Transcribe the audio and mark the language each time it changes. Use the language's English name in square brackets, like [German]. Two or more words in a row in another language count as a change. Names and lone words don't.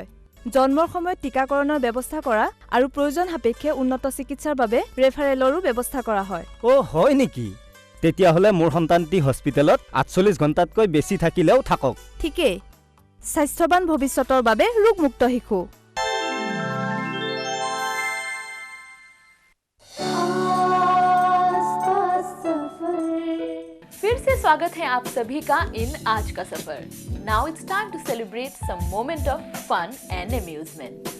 [Assamese] জন্মৰ সময়ত টিকাকৰণৰ ব্যৱস্থা কৰা আৰু প্ৰয়োজন সাপেক্ষে উন্নত চিকিৎসাৰ বাবে ৰেফাৰেলৰো ব্যৱস্থা কৰা হয়। হয় নেকি? তেতিয়াহ'লে মোৰ সন্তানটি হস্পিটেলত 48 ঘণ্টাতকৈ বেছি থাকিলেও থাকক। ঠিকেই। স্বাস্থ্যৱান ভৱিষ্যতৰ বাবে ৰোগমুক্ত শিশু। [Hindi] फिर से स्वागत है आप सभी का इन आज का सफर। [English] Now it's time to celebrate some moment of fun and amusement.